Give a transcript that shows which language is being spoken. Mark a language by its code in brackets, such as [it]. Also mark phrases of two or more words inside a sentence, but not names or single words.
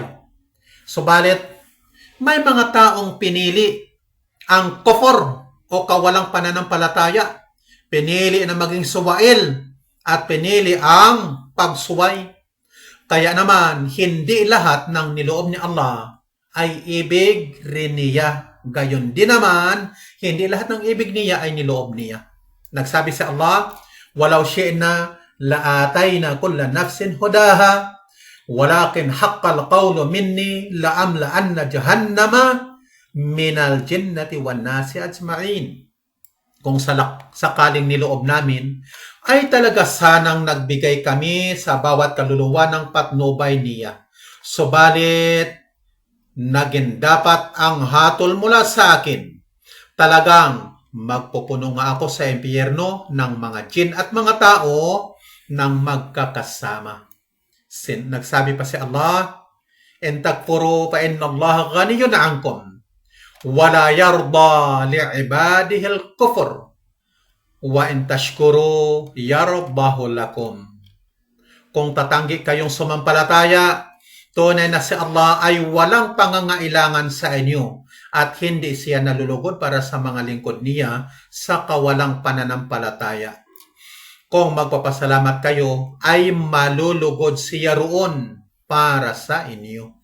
[tl] Subalit, may mga taong pinili ang kufur o kawalang pananampalataya, pinili na maging suwail, at pinili ang pagsuway. Kaya naman, hindi lahat ng niloob ni Allah ay ibig rin niya. Gayon din naman, hindi lahat ng ibig niya ay niloob niya. Nagsabi si Allah, [ar] "ولو شئنا لآتينا كل نفس هداها ولكن حق القول مني لأملأن جهنم من الجنة والناس أجمعين." [tl] Kung sakaling niloob namin, ay talaga sanang nagbigay kami sa bawat kaluluwa ng patnubay niya. Subalit, naging dapat ang hatol mula sa akin. Talagang magpupuno nga ako sa impyerno ng mga jin at mga tao ng magkakasama. Nagsabi pa si Allah, [ar] "إن تكفروا فإن الله غني عنكم. ولا يرضى لعباده الكفر. وإن تشكروا يرضه لكم." [tl] Kung tatanggi kayong sumampalataya, tunay na si Allah ay walang pangangailangan sa inyo at hindi siya nalulugod para sa mga lingkod niya sa kawalang pananampalataya. Kung magpapasalamat kayo, ay malulugod siya roon para sa inyo.